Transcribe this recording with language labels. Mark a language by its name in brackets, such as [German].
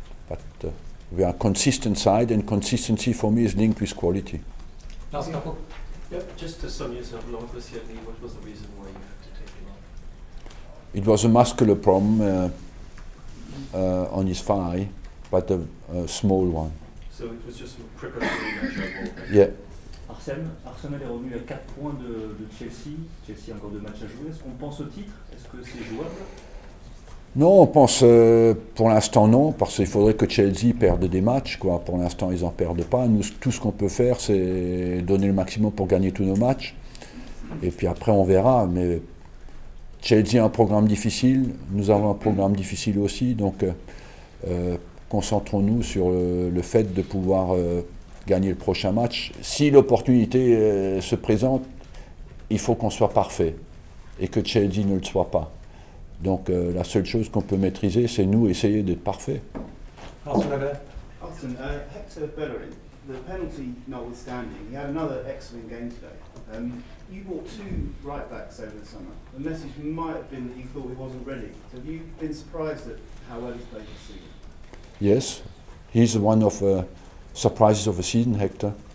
[English] But we are a consistent side, and consistency for me is linked with quality. Last couple. Yep, just to sum yourself along with Sydney, what was the reason why you had to take him off? It was a muscular problem on his thigh, but a small one. So it was just some precautionary measure. Yeah. [French] Arsène est revenu à 4 points de Chelsea. Chelsea a encore 2 matchs à jouer. Est-ce qu'on pense au titre? Est-ce que c'est jouable? Non, on pense pour l'instant non, parce qu'il faudrait que Chelsea perde des matchs, quoi. Pour l'instant, ils n'en perdent pas. Nous, tout ce qu'on peut faire, c'est donner le maximum pour gagner tous nos matchs. Et puis après, on verra. Mais Chelsea a un programme difficile, nous avons un programme difficile aussi. Donc, concentrons-nous sur le fait de pouvoir gagner le prochain match. Si l'opportunité se présente, il faut qu'on soit parfait et que Chelsea ne le soit pas. Donc la seule chose qu'on peut maîtriser, c'est nous essayer d'être parfaits. [English] Arsene, Hector Bellerin, the penalty notwithstanding, he had another excellent game today. You bought 2 right backs over the summer. The message might have been that you thought he wasn't ready. So have you been surprised at how well he's played this season? Yes, he's one of surprises of the season, Hector.